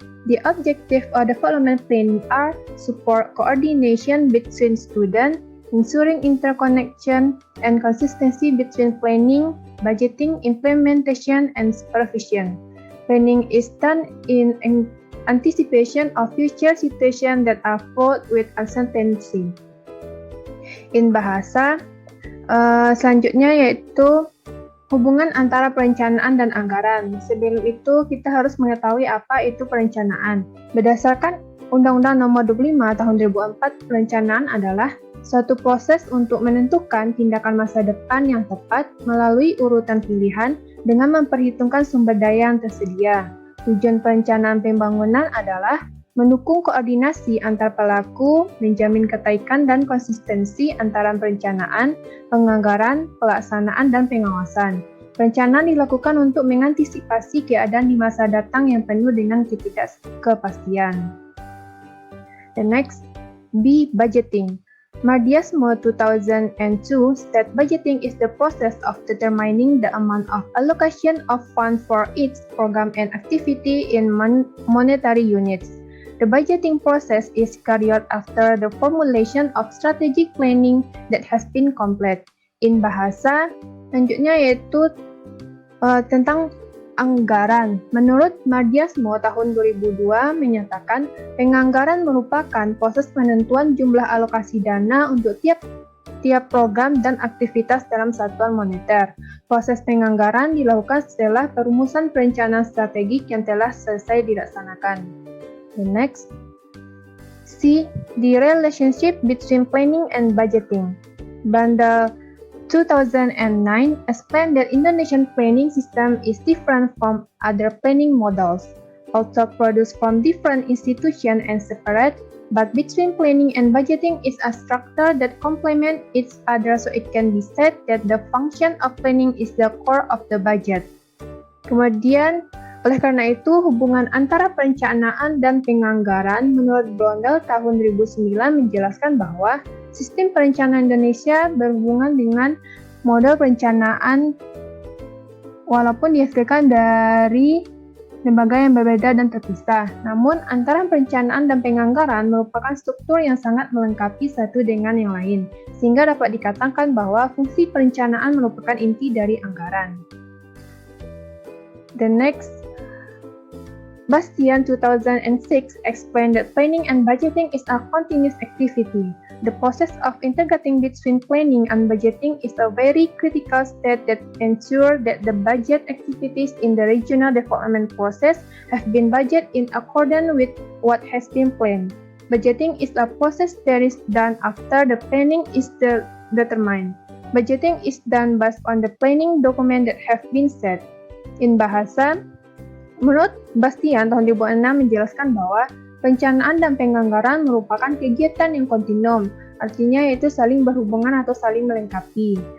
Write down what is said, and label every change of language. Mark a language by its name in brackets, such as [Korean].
[English] The objective of development planning are support coordination between students, ensuring interconnection and consistency between planning, budgeting, implementation, and supervision. Planning is done in anticipation of future situations that are fraught with uncertainty. In bahasa, [Indonesian] selanjutnya yaitu hubungan antara perencanaan dan anggaran. Sebelum itu, kita harus mengetahui apa itu perencanaan. Berdasarkan Undang-Undang Nomor 25 Tahun 2004, perencanaan adalah suatu proses untuk menentukan tindakan masa depan yang tepat melalui urutan pilihan dengan memperhitungkan sumber daya yang tersedia. Tujuan perencanaan pembangunan adalah mendukung koordinasi antar pelaku, menjamin ketaikan dan konsistensi antara perencanaan, penganggaran, pelaksanaan, dan pengawasan. Perencanaan dilakukan untuk mengantisipasi keadaan di masa datang yang penuh dengan ketidakpastian. [English] The next, B. Budgeting. Mardiasmo 2002 states budgeting is the process of determining the amount of allocation of funds for each program and activity in monetary units. The budgeting process is carried after the formulation of strategic planning that has been complete. In bahasa, [Indonesian] selanjutnya yaitu tentang anggaran. Menurut Mardiasmo tahun 2002 menyatakan penganggaran merupakan proses penentuan jumlah alokasi dana untuk tiap program dan aktivitas dalam satuan moneter. Proses penganggaran dilakukan setelah perumusan perencanaan strategik yang telah selesai dilaksanakan. [English] The next, C. The relationship between planning and budgeting. Bandel 2009 explained that Indonesian planning system is different from other planning models, also produced from different institutions and separate, but between planning and budgeting is a structure that complement each other, so it can be said that the function of planning is the core of the budget. [Indonesian] Kemudian, oleh karena itu, hubungan antara perencanaan dan penganggaran menurut Blondel tahun 2009 menjelaskan bahwa sistem perencanaan Indonesia berhubungan dengan model perencanaan walaupun dihasilkan dari lembaga yang berbeda dan terpisah. Namun, antara perencanaan dan penganggaran merupakan struktur yang sangat melengkapi satu dengan yang lain, sehingga dapat dikatakan bahwa fungsi perencanaan merupakan inti dari anggaran. [English] The next, Bastian 2006 explained that planning and budgeting is a continuous activity. The process of integrating between planning and budgeting is a very critical step that ensures that the budget activities in the regional development process have been budgeted in accordance with what has been planned. Budgeting is a process that is done after the planning is determined. Budgeting is done based on the planning document that have been set. In bahasa, [Indonesian] menurut Bastian tahun 2006 menjelaskan bahwa perencanaan dan penganggaran merupakan kegiatan yang kontinum, artinya yaitu saling berhubungan atau saling melengkapi.